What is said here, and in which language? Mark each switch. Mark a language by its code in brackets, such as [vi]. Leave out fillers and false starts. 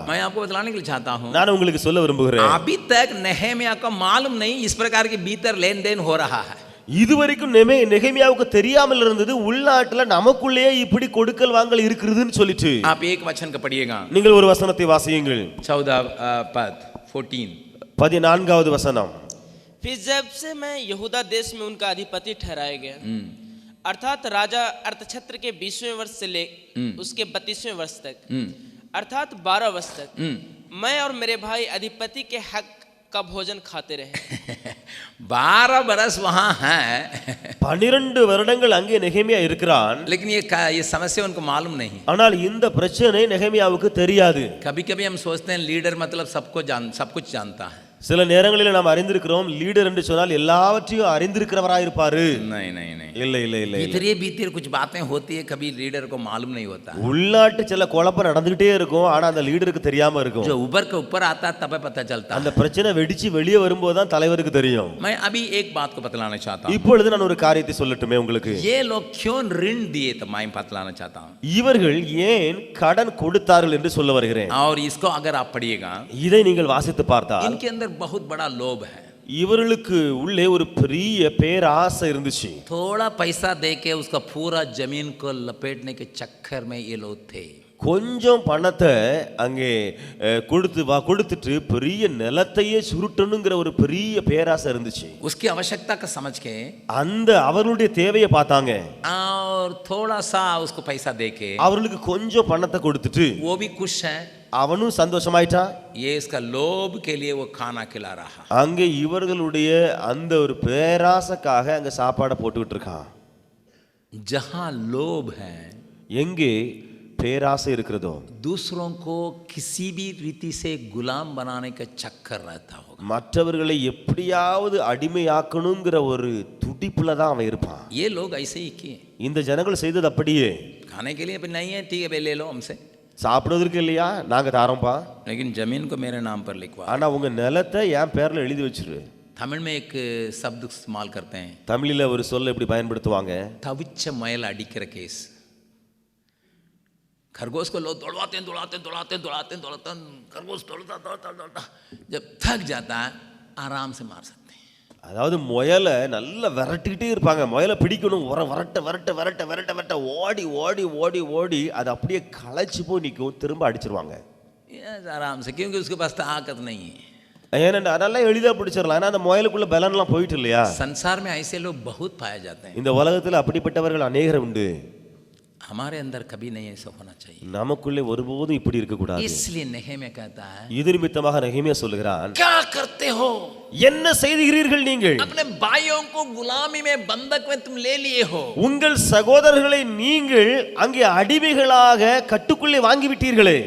[hi] मैं आपको बतलाने के लिए चाहता हूँ, [ta] நான் உங்களுக்கு சொல்ல விரும்புகிறேன், [hi] अभी तक नेहेमिया को मालूम नहीं इस प्रकार के भीतर लेन देन हो रहा है। [ta] இதுவரைக்கும் நெகேமியாவுக்கு தெரியாமல் இருந்தது உள்நாட்டுல நமக்குள்ளே இப்படி கொடுக்கல் வாங்கல் இருக்குதுன்னு சொல்லிட்டு. [hi] आप एक वचन का पढ़िएगा, [ta] நீங்கள் ஒரு வசனத்தை வாசியுங்கள். [hi] 14 पद 14, [ta] 14வது வசனம். [hi] फिर जब से मैं यहूदा देश में उनका अधिपति ठहराया गया, अर्थात राजा अर्थक्षेत्र के 20वें वर्ष से ले उसके 32वें वर्ष तक, अर्थात 12 वर्ष तक मैं और मेरे भाई अधिपति के हक का भोजन खाते रहे। 12 बरस वहां है, [ta] 12 வருடங்கள் அங்கே நெகேமியா இருக்கிறான். [hi] लेकिन ये समस्या उनको मालूम नहीं। [ta] ஆனால் இந்த பிரச்சனை நெகேமியாவுக்கு தெரியாது. [hi] कभी कभी हम सोचते हैं लीडर मतलब सब कुछ जानता है। [ta] சில நேரங்களில் நாம் அறிந்திருக்கிறோம், லீடர் என்று சொன்னால் எல்லாவற்றையும் அறிந்திருக்கிறவராய் இருப்பாரு. [hi] नहीं नहीं नहीं, [ta] இல்ல இல்ல இல்ல. [hi] भीतर भीतर कुछ बातें होती है, कभी लीडर को मालूम नहीं होता। [ta] உள்நாட்டு சில குழப்பம் நடந்துகிட்டே இருக்கும், ஆனா அந்த லீடருக்கு தெரியாம இருக்கும். [hi] जो उभर के ऊपर आता है तब पता चलता है। [ta] அந்த பிரச்சனை வெடிச்சு வெளியே வரும்போது தான் தலைவருக்கு தெரியும். [hi] मैं अभी एक बात को बतलाना चाहता हूँ, [ta] இப்பொழுது நான் ஒரு காரியத்தை சொல்லட்டுமே உங்களுக்கு. [hi] ये लोग क्यों ऋण दिए तो मैं बतलाना चाहता हूँ, [ta] இவர்கள் ஏன் கடன் கொடுத்தார்கள் என்று சொல்ல வருகிறேன். [hi] और इसको अगर आप पढ़िएगा, [ta] இதை நீங்கள் வாசித்து பார்த்தால் [hi] इनके अंदर बहुत बड़ा लोभ है। [ta] இவர்களுக்கு உள்ளே ஒரு பெரிய பேராசை இருந்துச்சு. [hi] थोड़ा पैसा देके उसका पूरा जमीन को लपेटने के चक्कर में ये लोग थे। [ta] கொஞ்சம் பணத்தை அங்கே கொடுத்துட்டு பெரிய நிலத்தையே சுருட்டணுங்கிற ஒரு பெரிய பேராசை இருந்துச்சு. [hi] उसकी आवश्यकता का समझ के [ta] அந்த அவர்களுடைய தேவையை பார்த்தாங்க, [hi] और थोड़ा सा उसको पैसा देके [ta] அவர்களுக்கு கொஞ்சம் பணத்தை கொடுத்துட்டு [hi] वो भी खुश है, [ta] அவனும் சந்தோஷமாயிட்டா. [hi] ये इसका लोभ के लिए वो खाना खिला रहा। [ta] அங்கே இவர்களுடைய அந்த ஒரு பேராசைக்காக அங்க சாப்பாடை போட்டுக்கிட்டு இருக்கான். [hi] जहां लोभ है, [ta] எங்கே பேராசை இருக்கிறதோ [hi] दूसरों को किसी भी रीति से गुलाम बनाने का चक्कर रहता होगा। [ta] மற்றவர்களை எப்படியாவது அடிமையாக்கணுங்கிற ஒரு துடிப்புல தான் அவன் இருப்பான். [hi] ये लोग ऐसे ही किए, [ta] இந்த ஜனங்கள் செய்தது அப்படியே. [hi] खाने के लिए भी नहीं है, ठीक है भाई ले लो हमसे, [ta] சாப்பிடுவதற்கு இல்லையா, நாங்க தாரோம்பா, [hi] लेकिन जमीन को मेरे नाम पर लिखवा। [ta] ஆனா உங்க நிலத்தை என் பேர்ல எழுதி வச்சிரு. [hi] तमिल में एक शब्द इस्तेमाल करते हैं, [ta] தமிழில் ஒரு சொல்ல எப்படி பயன்படுத்துவாங்க, தவிச்ச மயல் அடிக்கிற கேஸ். [hi] खरगोश को लोग दौड़ाते हैं दौड़ाते हैं दौड़ाते हैं दौड़ाते हैं दौड़ाते हैं, खरगोश दौड़ता दौड़ता दौड़ता जब थक जाता है आराम से मार सकते हैं. [ta] அதாவது முயலை நல்லா விரட்டிக்கிட்டே இருப்பாங்க. முயலை பிடிக்கணும், விரட்ட விரட்ட விரட்ட விரட்ட விரட்ட ஓடி ஓடி ஓடி ஓடி அது அப்படியே களைச்சு போய் நிற்கும், திரும்ப அடிச்சிருவாங்க. [hi] Yes, आराम से, क्योंकि उसके पास ताकत नहीं है. [ta] ஏனென்றா அதெல்லாம் எளிதாக பிடிச்சிடலாம். ஏன்னா அந்த முயலுக்குள்ள பலன்லாம் போயிட்டு இல்லையா. [hi] संसार में ऐसे लोग बहुत पाए जाते हैं. [ta] இந்த உலகத்தில் அப்படிப்பட்டவர்கள் அநேகர் உண்டு. [hi] हमारे अंदर कभी नहीं ऐसा होना चाहिए. [ta] நமக்குள்ளே ஒருபோதும் இப்படி இருக்கக்கூடாது. [hi] इसलिए நெகேமியா कहता है, [ta] இது நிமித்தமாக நெகேமியா சொல்லுகிறான், [hi] क्या करते हो, [ta] என்ன செய்கிறீர்கள் நீங்கள், [hi] अपने भाइयों को गुलामी में बंधक में तुम ले लिए हो. [ta] உங்கள் சகோதரர்களை நீங்கள் அங்கே அடிமைகளாக கட்டுக்குள்ளே வாங்கி விட்டீர்களே.